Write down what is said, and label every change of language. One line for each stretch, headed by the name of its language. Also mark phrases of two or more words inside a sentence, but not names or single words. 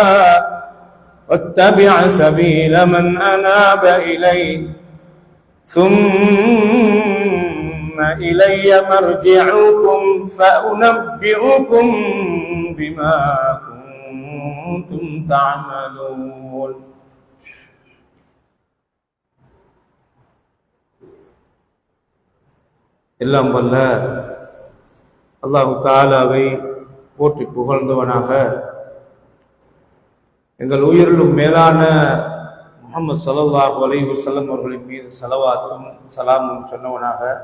Arabic: واتبع سبيل من أناب إلي ثم إلي مرجعكم فأنبئكم بما كنتم تعملون
Tamil: எல்லாம் வல்ல அல்லாஹு தஆலாவை போற்றி புகழ்ந்தவனாக எங்கள் உயிரிலும் மேலான முஹம்மது
Arabic: صلى الله عليه وسلم
Tamil: அவர்களின் மீது ஸலவாத்தும் சலாமும் சொன்னவனாக